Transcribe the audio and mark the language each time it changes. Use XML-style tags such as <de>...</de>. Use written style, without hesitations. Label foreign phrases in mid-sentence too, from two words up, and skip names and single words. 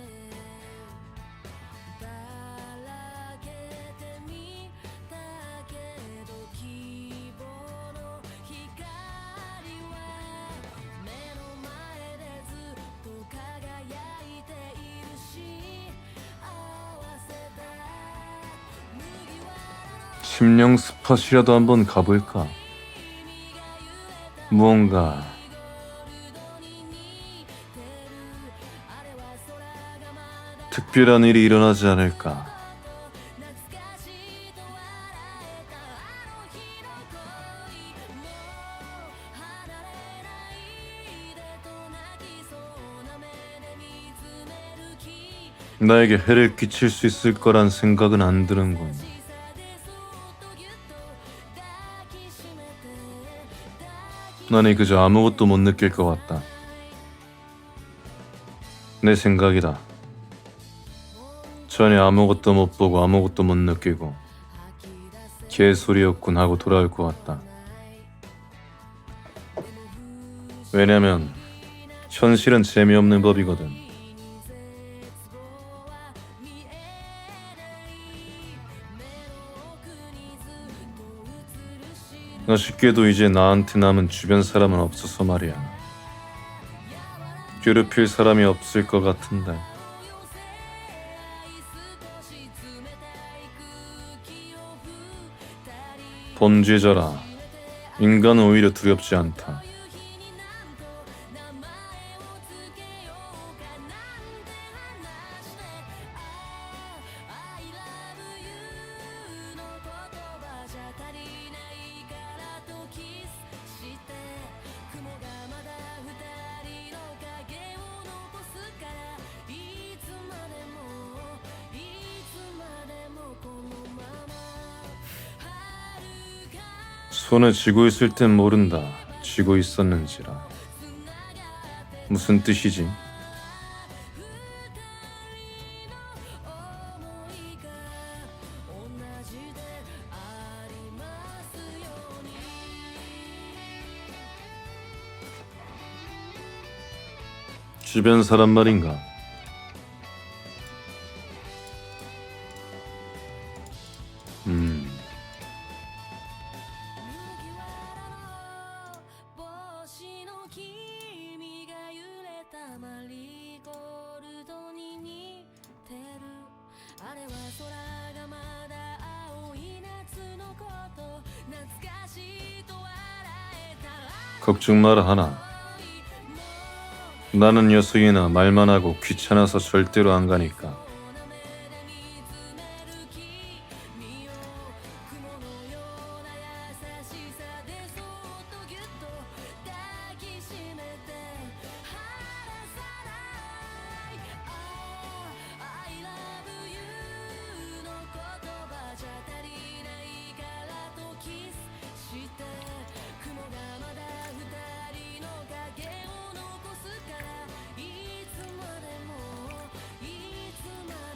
<ja>だらけてみたけど希望の光は目の前でずっと輝いているし合わせた麦わらの</ja> <ko>심령 스팟이라도 한번 가볼까? 무언가</ko> <ja>ゴールドに似てるあれは空がまだ</ja> <ko>특별한 일이 일어나지 않을까?</ko> <ja>懐かしいと笑えたあの日の恋もう離れないでと泣きそうな目で見つめる気</ja> <ko>나에게 해를 끼칠 수 있을 거란 생각은 안 드는군.</ko> <ja>しさでそっとぎゅっと抱きしめて抱き</ja> <ko>나니 그저 아무것도 못 느낄 것 같다. 내 생각이다. 전혀 아무것도 못 보고 아무것도 못 느끼고</ko> <ja>吐き出せ</ja> <ko>개소리였군 하고 돌아올 것 같다.</ko> <ja>ないでも不</ja> <ko>왜냐면 현실은 재미없는 법이거든.</ko> <ja>思議に絶望は見えない目の奥にずっと映るし</ja> <ko>아쉽게도 이제 나한테 남은 주변 사람은 없어서 말이야. 괴롭힐 사람이 없을 것 같은데.</ko> <ja>寄せ合い少し冷たい空気を二人</ja> <ko>범죄자라. 인간은 오히려 두렵지 않다.</ko> <ja>夕日になんと名前をつけようかなんて話して</ja> <en>I love you</en> <ja>の言葉じゃ足りないからとキスして雲がまだ二人の影を残すからいつまでもこのまま遥か</ja> <ko>손에 쥐고 있을 땐 모른다. 쥐고 있었는지라. 무슨 뜻이지?</ko> <ja>想いが同じでありますように</ja> <ko>주변 사람 말인가? 음,</ko> <ja>麦わらの帽子の君が揺れたマリーゴールドに似てるあれは空がまだ青い夏のこと懐かしいと笑えた</ja> <ko>걱정 마라 하나. 나는 녀석이나 말만 하고 귀찮아서 절대로 안 가니까.</ko> <ja>な目で見つめる君を雲のような優しさでそっとぎゅっと抱きしめて離さない</ja> <en>I love you</en> <ja>の言葉じゃ足りないからとキスして雲がまだ二人の影を残すからいつまでも</ja>